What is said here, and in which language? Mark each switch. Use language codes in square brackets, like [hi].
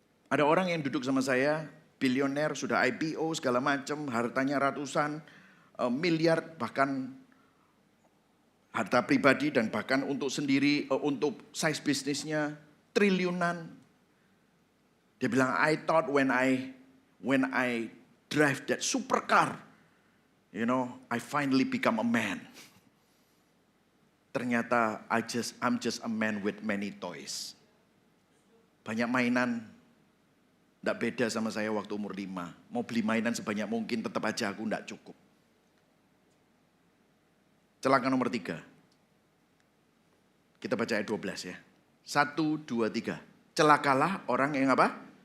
[id] Ada orang yang duduk sama saya, bilioner, sudah IPO segala macam, hartanya ratusan miliar, bahkan harta pribadi dan bahkan untuk sendiri, untuk size bisnisnya triliunan. Dia bilang, [en] I thought when I drive that supercar, you know, I finally become a man. [id] Ternyata [en] I'm just a man with many toys. [id] Banyak mainan. Tidak beda sama saya waktu umur 5. Mau beli mainan sebanyak mungkin tetap aja aku tidak cukup. Celaka nomor 3. Kita baca ayat 12 ya. 1, 2, 3. Celakalah orang yang apa?